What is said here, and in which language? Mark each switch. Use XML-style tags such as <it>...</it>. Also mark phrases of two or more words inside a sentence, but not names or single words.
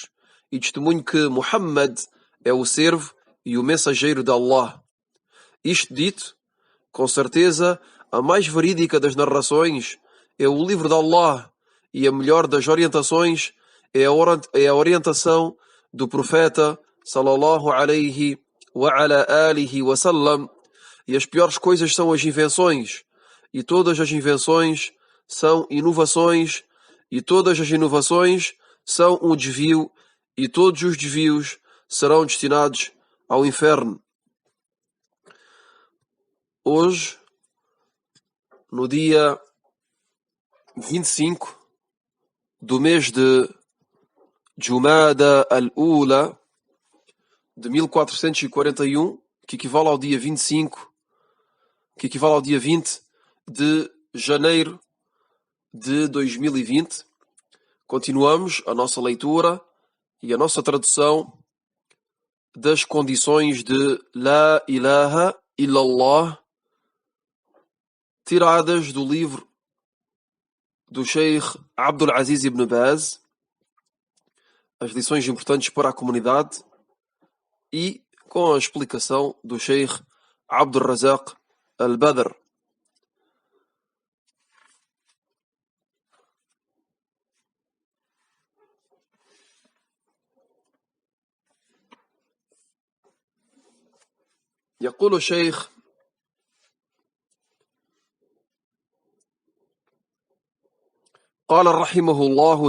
<pt>E testemunho que Muhammad é o servo e o mensageiro de Allah. Isto dito, com certeza, a mais verídica das narrações é o livro de Allah, e a melhor das orientações é a orientação do profeta</pt> <ar>صلى الله عليه وعلى آله وسلم.</ar> <pt>E as piores coisas são as invenções, e todas as invenções são inovações, e todas as inovações são um desvio, e todos os desvios serão destinados ao inferno. Hoje, no dia 25 do mês de Jumada al-Ula de 1441, que equivale ao dia 25, que equivale ao dia 20 de janeiro de 2020, continuamos a nossa leitura e a nossa tradução das condições de</pt> <ar>لا إله إلا الله,</ar> <pt>tiradas do livro do Sheikh Abdul Aziz ibn Baz, as lições importantes para a comunidade, e com a explicação do Sheikh Abdul Razak al-Badr.</pt> <ar>يقول الشيخ: قال رحمه الله</ar>